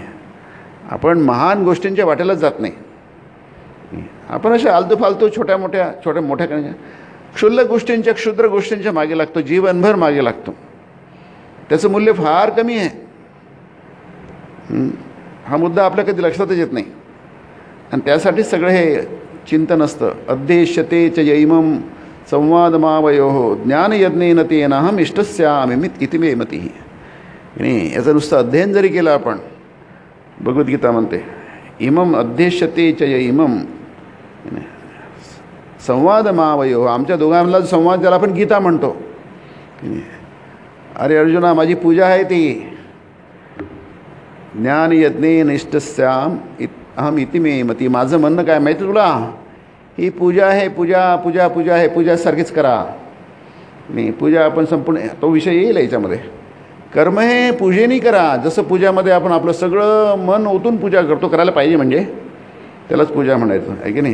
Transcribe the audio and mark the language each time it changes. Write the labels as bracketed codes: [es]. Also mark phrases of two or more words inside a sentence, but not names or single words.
[mr] आपण महान गोष्टींच्या वाटेलाच जात नाही. आपण अशा आलतू फालतू छोट्या मोठ्या करण्याच्या क्षुल्लक गोष्टींच्या, क्षुद्र गोष्टींच्या मागे लागतो, जीवनभर मागे लागतो. त्याचं मूल्य फार कमी आहे. हा मुद्दा आपल्या कधी लक्षातच येत नाही. आणि त्यासाठीच सगळं हे चिंतन असतं. [sa] अध्येष्यते च यैमं संवादमावयोः ज्ञानयज्ञेन तेनाहम इष्टस्यामि इति मे मतिः. [mr] नाही, याचं नुसतं अध्ययन जरी केलं आपण, भगवद्गीता म्हणते [sa] इमम अध्येष्यते च यैमं संवादमावयोः. [mr] आमच्या दोघांना संवाद ज्याला आपण गीता म्हणतो. अरे अर्जुना, माझी पूजा आहे ती [sa] ज्ञानयज्ञेन इष्टस्याम अहम इति मे मती. [mr] माझं म्हणणं काय माहिती तुला? ही पूजा आहे, पूजा पूजा पूजा आहे, पूजासारखीच करा. नाही, पूजा आपण संपूर्ण, तो विषय येईल याच्यामध्ये. कर्म हे पूजेने करा. जसं पूजामध्ये आपण आपलं सगळं मन ओतून पूजा करतो, करायला पाहिजे, म्हणजे त्यालाच पूजा म्हणायचं आहे की नाही.